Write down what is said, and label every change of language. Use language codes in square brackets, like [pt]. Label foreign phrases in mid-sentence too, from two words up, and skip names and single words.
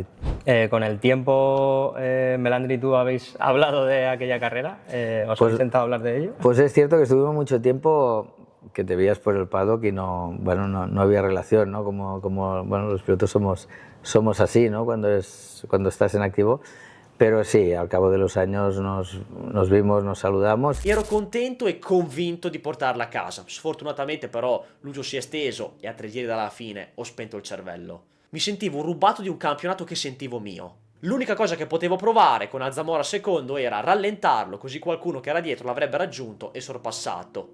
[es] con el tiempo, Melandri y tú habéis hablado de aquella carrera, ¿os habéis intentado hablar de ello? Pues es cierto que estuvimos mucho tiempo que te veías por el paddock y no había relación, ¿no? Como bueno, los pilotos somos así, ¿no? Cuando estás en activo. [it] Però sì, [es] al cabo de los años nos vimos, nos saludamos. [it] Ero contento e convinto di portarla a casa. Sfortunatamente però Lucio si è steso e a 3 giri dalla fine ho spento il cervello. Mi sentivo rubato di un campionato che sentivo mio. L'unica cosa che potevo provare con Alzamora secondo era rallentarlo, così qualcuno che era dietro l'avrebbe raggiunto e sorpassato.